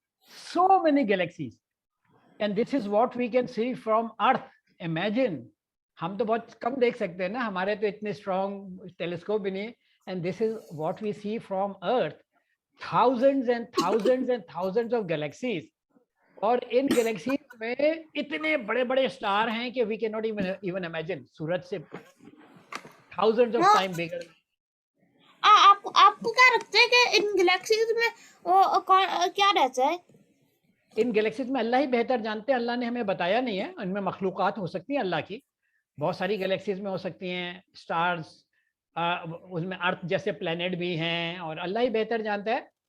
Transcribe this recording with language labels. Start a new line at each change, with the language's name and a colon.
English: So many galaxies, and this is what we can see from Earth. Imagine,
Hindi: हम तो बहुत कम देख सकते हैं ना, हमारे तो इतने स्ट्रॉन्ग टेलीस्कोप भी नहीं.
English: And this is what we see from earth. thousands and thousands and thousands of galaxies,
Hindi: और इन गैलेक्सीज में इतने बड़े बड़े स्टार हैं कि
English: We can not even imagine.
Hindi: सूरज से
English: thousands of time bigger.
Hindi: आपको क्या लगता है कि इन गैलेक्सीज में क्या रहता है? इन गैलेक्सीज में अल्लाह ही बेहतर जानते हैं. अल्लाह ने हमें बताया नहीं है. इनमें मखलूक़ात हो सकती हैं अल्लाह की, बहुत सारी गैलेक्सीज में हो सकती हैं स्टार्स, उसमें अर्थ जैसे प्लैनेट भी हैं, और अल्लाह ही बेहतर जानता है.